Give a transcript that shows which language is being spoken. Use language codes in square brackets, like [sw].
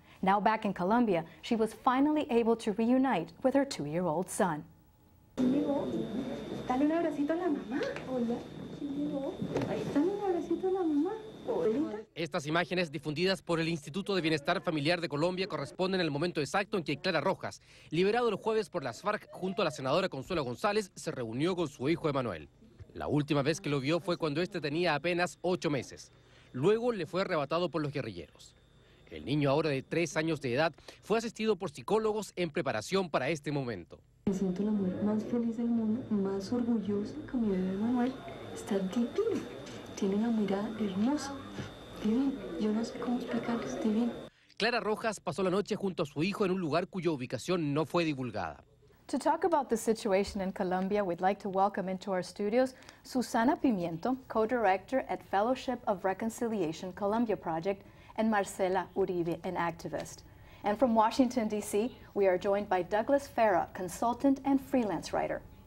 [en] Now back in Colombia, she was finally able to reunite with her 2-year-old son. [es] Dale un abracito a la mamá. Hola. Ahí está un abracito a la mamá. Estas imágenes difundidas por el Instituto de Bienestar Familiar de Colombia corresponden al momento exacto en que Clara Rojas, liberado el jueves por las FARC junto a la senadora Consuelo González, se reunió con su hijo Emanuel. La última vez que lo vio fue cuando este tenía apenas 8 meses. Luego le fue arrebatado por los guerrilleros. El niño, ahora de 3 años de edad, fue asistido por psicólogos en preparación para este momento. Me siento la mujer más feliz del mundo, más orgullosa con mi bebé Manuel. Está divino, tiene una mirada hermosa, divino. Yo no sé cómo explicarles, divino. Clara Rojas pasó la noche junto a su hijo en un lugar cuya ubicación no fue divulgada. [en] To talk about the situation in Colombia, we'd like to welcome into our studios Susana Pimiento, co-director at Fellowship of Reconciliation Colombia Project, and Marcela Uribe, an activist. And from Washington, D.C., we are joined by Douglas Farah, consultant and freelance writer.